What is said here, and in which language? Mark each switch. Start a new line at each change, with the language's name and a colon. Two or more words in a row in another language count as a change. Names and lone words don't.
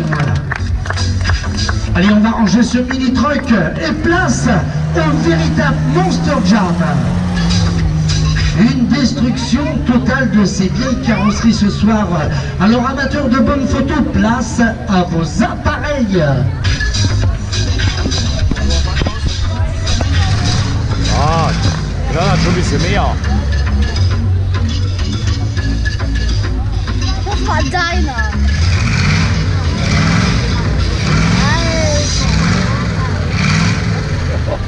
French: Allez, on va ranger ce mini-truck et place au véritable Monster Jam. Une destruction totale de ces vieilles carrosseries ce soir. Alors, amateurs de bonnes photos, place à vos appareils.
German: Ah, da hat schon ein bisschen mehr. Das war deiner. Alter.